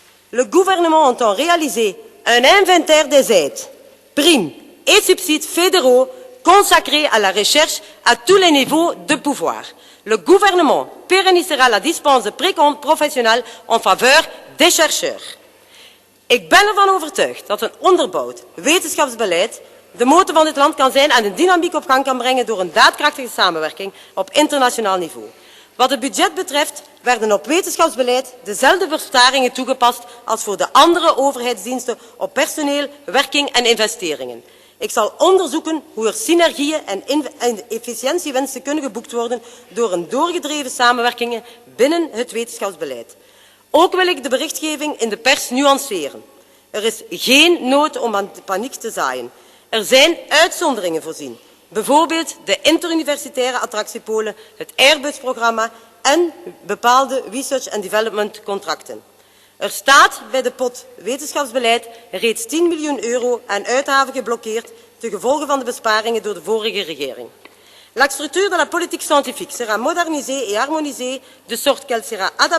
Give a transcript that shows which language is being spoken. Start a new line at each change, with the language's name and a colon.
French: Le gouvernement entend réaliser un inventaire des aides, primes et subsides fédéraux consacrés à la recherche à tous les niveaux de pouvoir. Le gouvernement pérennisera la dispense de précompte professionnel en faveur des chercheurs.
Dutch: Ik ben ervan overtuigd dat een onderbouwd wetenschapsbeleid de motor van dit land kan zijn en de dynamiek op gang kan brengen door een daadkrachtige samenwerking op internationaal niveau. Wat het budget betreft werden op wetenschapsbeleid dezelfde besparingen toegepast als voor de andere overheidsdiensten op personeel, werking en investeringen. Ik zal onderzoeken hoe er synergieën en efficiëntiewinsten kunnen geboekt worden door een doorgedreven samenwerking binnen het wetenschapsbeleid. Ook wil ik de berichtgeving in de pers nuanceren. Er is geen nood om aan paniek te zaaien. Er zijn uitzonderingen voorzien. Bijvoorbeeld de interuniversitaire attractiepolen, het Airbus-programma en bepaalde
English: research and development
Dutch: contracten. Er staat bij de pot wetenschapsbeleid reeds 10 miljoen euro aan uitgaven geblokkeerd ten gevolge van de besparingen door de vorige regering.
French: La structure de la politique scientifique sera modernisée et harmonisée de sorte qu'elle sera adaptée